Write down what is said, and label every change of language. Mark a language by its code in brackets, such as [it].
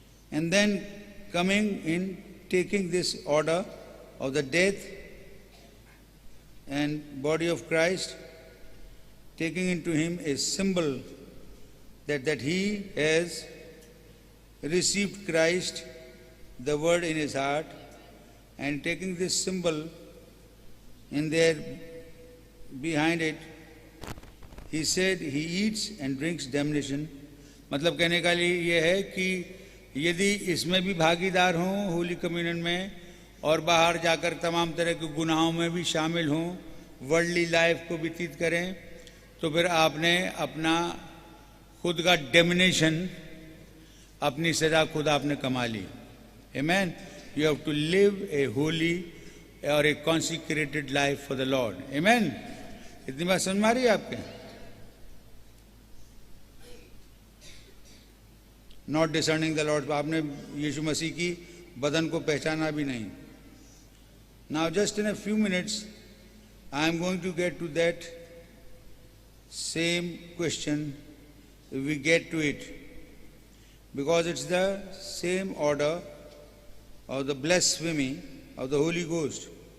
[en] and then coming in, taking this order of the death and body of Christ, taking into him a symbol that he has received Christ, the word in his heart, and taking this symbol in there behind it, he said he eats and drinks damnation. [hi] मतलब कहने का लिए ये है कि यदि इसमें भी भागीदार हों होली कम्युनियन में और बाहर जाकर तमाम तरह के गुनाहों में भी शामिल हों, वर्ल्डली लाइफ को व्यतीत करें, तो फिर आपने अपना खुद का डेमिनेशन, अपनी सजा खुद आपने कमा ली. [en] Amen. You have to live a holy or a consecrated life for the Lord. Amen. [hi] इतनी बात समझ में आ रही है आपके? [en] Not discerning the Lord. [hi] आपने यीशु मसीह की बदन को पहचाना भी नहीं. [en] Now just in a few minutes I am going to get to that same question, if we get to it, because it's the same order of the blasphemy of the Holy Ghost.